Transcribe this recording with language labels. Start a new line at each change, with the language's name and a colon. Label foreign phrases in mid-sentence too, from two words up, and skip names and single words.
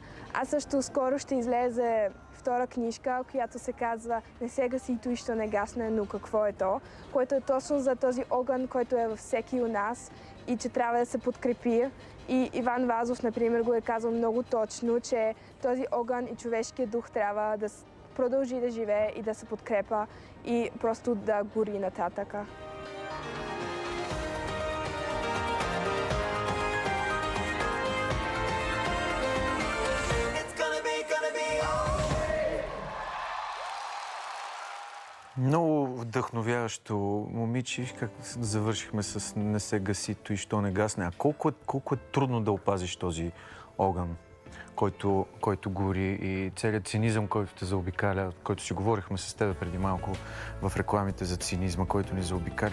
Bulgarian: Аз също скоро ще излезе втора книжка, която се казва "Не се гаси той, що не гасне, но какво е то", което е точно за този огън, който е във всеки от нас и че трябва да се подкрепи. И Иван Вазов, например, го е казал много точно, че този огън и човешкият дух трябва да продължи да живее и да се подкрепа и просто да гори нататъка.
English: It's gonna be alright.
Bulgarian: Много вдъхновяващо, момиче, как завършихме с "Не се гаси той, що не гасне". А колко е трудно да опазиш този огън, който гори, и целият цинизъм, който те заобикаля, който си говорихме с теб преди малко в рекламите за цинизма, който ни заобикаля.